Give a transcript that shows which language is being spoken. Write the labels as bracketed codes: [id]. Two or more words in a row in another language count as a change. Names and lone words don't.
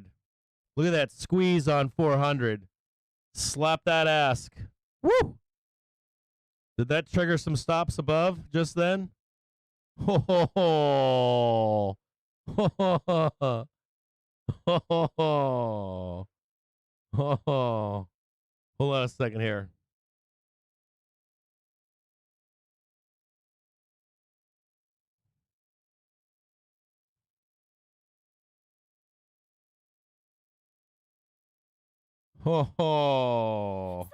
[en] Look at that squeeze on 400. Slap that ask. Woo! Did that trigger some stops above just then? Ho ho ho. Ho ho ho. Ho ho ho. Ho ho. Hold on a second here. Ho ho.